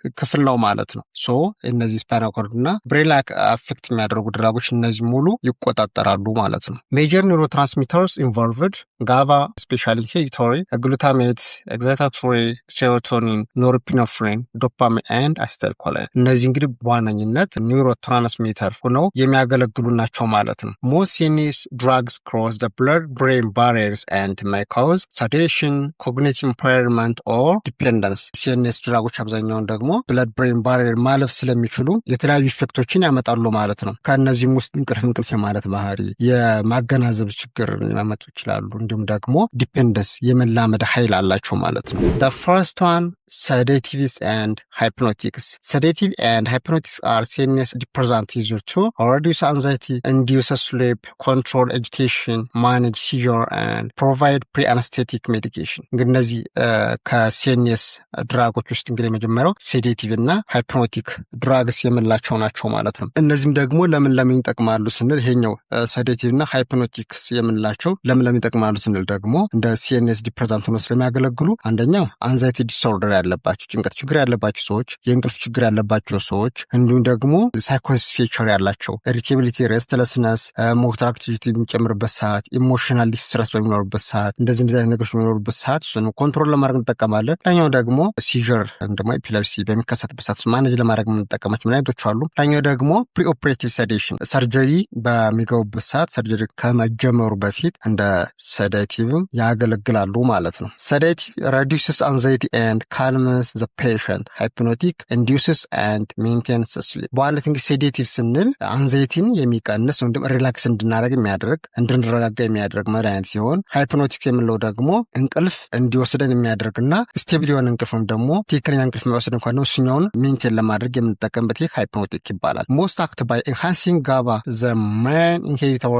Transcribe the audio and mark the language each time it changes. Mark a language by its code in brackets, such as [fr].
[am] ክፍል ነው ማለት ነው። ሶ እነዚህ ስፓይናል ኮርድ እና ብሬን ላይ አፌክት የሚያደርጉ ድራጎች እነዚህ ሙሉ ይቆጣጠራሉ ማለት ነው። [en] Major neurotransmitters involved GABA, especially inhibitory, glutamate, excitatory, serotonin, norepinephrine, dopamine, and acetylcholine. [am] እነዚህ እንግዲህ በዋነኝነት ኒውሮትራንስሚተር ሆነው የሚያገለግሉ ናቸው ማለት ነው። [en] Most CNS drugs cross the blood-brain barriers and may cause sedation, cognitive impairment, or dependence. [am] CNS ድራጎች አብዛኛውን ደግሞ ብለድ ብሬን ባሪየር ማለፍ ስለሚችሉ የተለያዩ ኢፌክቶችን ያመጣሉ ማለት ነው። ከእነዚህም ውስጥ እንቅልፍ የማለት ባህሪ፣ የማገናዘብ ችግር ሊያመጡ ይችላሉ። እንዲሁም ደግሞ ዲፔንደንስ የመላመድ ኃይል አላቸው ማለት ነው። [en] The first one, sedatives and hypnotics. Sedative and hypnotics are CNS depressants used to reduce anxiety, induce sleep, control agitation, manage seizure, and provide pre-anesthetic medication. [am] እንግዲህ እነዚህ ከሲኤንኤስ ድራጎች ውስጥ እንግዲህ የመጀመሪያው ሴዴቲቭ እና ሃይፕኖቲክ ድራግስ የምንላቸው ናቸው ማለት ነው። እነዚህም ደግሞ ለምን ይጠቅማሉ ስንል ይሄኛው ሴዴቲቭ እና ሃይፕኖቲክስ የምንላቸው ለምን ይጠቅማሉ ስንል ደግሞ እንደ ሲኤንኤስ ዲፕሬሳንት ሆነው ስለሚያገለግሉ አንደኛው አንዛይቲ ዲስኦርደር ያለባቸው፣ ጭንቀት ችግር ያለባቸው ሰዎች፣ የእንቅልፍ ችግር ያለባቸው ሰዎች እንዲሁም ደግሞ ሳይኮሲስ ፊቸር ያላቸው ኢሪቴቢሊቲ፣ ሬስትለስነስ፣ ሞተር አክቲቪቲ በሚጨምርበት ሰዓት፣ ኢሞሽናል ዲስትረስ በሚኖርበት ሰዓት፣ እንደዚህ አይነት ነገሮች በሚኖርበት ሰዓት እሱን ኮንትሮል ለማድረግ እንጠቀማለን። ላኛው ደግሞ ሲዥር ደግሞ ኤፒሌፕሲ በሚከሰትበት ሰዓት ማኔጅ ለማድረግ የምንጠቀማቸው መድኃኒቶች አሉ። ላኛው ደግሞ ፕሪኦፕሬቲቭ ሴዴሽን፣ ሰርጀሪ በሚገቡበት ሰዓት ሰርጀሪ ከመጀመሩ በፊት እንደ ሴዴቲቭም ያገለግላሉ ማለት ነው። ሴዴቲቭ [en] reduces anxiety and calms the patient. Hypnotic induces and maintains sleep. [am] በዋናነት እንግዲህ ሴዴቲቭ ስንል አንዛይቲን የሚቀንስ ወይም ደግሞ ሪላክስ እንድናደርግ የሚያደርግ እንድንረጋጋ የሚያደርግ መድኃኒት ሲሆን ሃይፕኖቲክ የምንለው ደግሞ እንቅልፍ እንዲወስደን የሚያደርግና ስቴብል የሆነ እንቅልፍ ወይም ደግሞ ትክክለኛ እንቅልፍ የሚወስድ እንኳን ነው እሱኛውን ሜንቴን ለማድረግ የምንጠቀምበት ይህ ሃይፕኖቲክ ይባላል። [en] ሞስት አክት ባይ ኤንሃንሲንግ ጋባ ዘ ሜን ኢንሂቢቶሪ